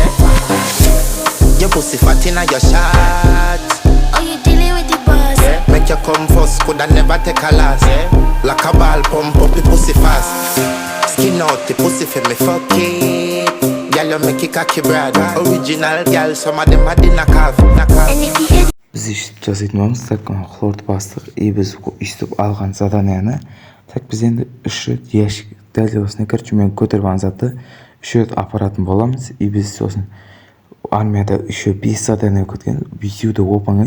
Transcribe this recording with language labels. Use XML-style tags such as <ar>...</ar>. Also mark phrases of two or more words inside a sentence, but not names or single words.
<en>Your pussy fat inna your shots. Oh, you dealing with the boss? Yeah. Make you come first, coulda never take a loss. Yeah. Like a ball pump up the pussy fast. Skin out the pussy for me fuck it. Girl, you make it cocky broad. Original girl, some of them a dinner calf. And if you hear</en> <kk>Біз өйстіп жасайтын боламыз. Так, хлорды бастық. И біз өйстіп алған заданияны. Так, біз енді 3 рет ящик дәл осыны мен көтеріп алған затты 3 рет апаратын боламыз. И біз сосын армияда еще 5 задание көткен. 5-ді оп-оңай.</kk>